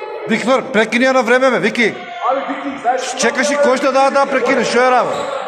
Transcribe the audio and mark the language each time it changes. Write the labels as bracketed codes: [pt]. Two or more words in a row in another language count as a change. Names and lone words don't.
[bg] Виктор, прекини я на време, бе, Вики. [sr] Ali Viki, znaš... [bg] Чекаш и кой ще да прекинеш, що е работа?